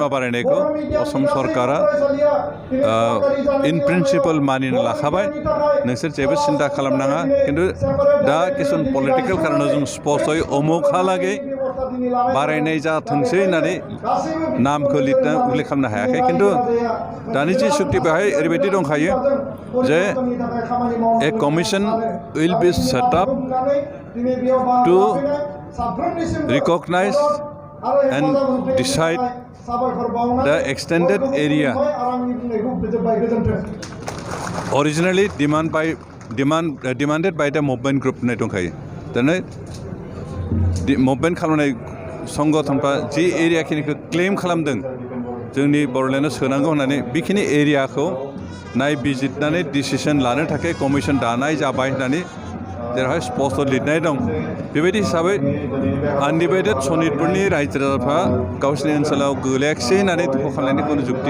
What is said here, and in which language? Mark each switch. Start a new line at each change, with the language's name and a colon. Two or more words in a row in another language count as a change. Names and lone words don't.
Bodo: बारायनायखौ असम सरकारा
English: in principle
Bodo: मानिना लाखाबाय नोंसोर जेबो सिन्था खालामनाङा खिन्थु दा किसुमान पलिटिकेल कारनाव जों स्पष्टयै अमुकहालागै बारायनाय जाथोंसै होननानै नामखौ लिरना उल्लेख खालामनो हायाखै खिन्थु दानि जि सुक्ति बेहाय ओरैबायदि दंखायो जे
English: a commission will be set up to recognize and decide the extended area originally demanded by the movement group
Bodo: होननाय दंखायो दानो मुभमेन्ट खालामनाय संगठनफ्रा जि एरियाखिनिखौ क्लेम खालामदों जोंनि बर'लेण्डआव सोनांगौ होननानै बेखिनि एरियाखौ नायबिजिरनानै डिसिसन लानो थाखाय कमिसन दानाय जाबाय होननानै जेरावहाय स्पष्ट लिरनाय दं बेबायदि हिसाबै आनडिभाइडेड सनितपुरनि रायजो राजाफ्रा गावसोरनि ओनसोलाव गोलैयाखिसै होननानै दुखु खालामनायनि खुनु जुक्ति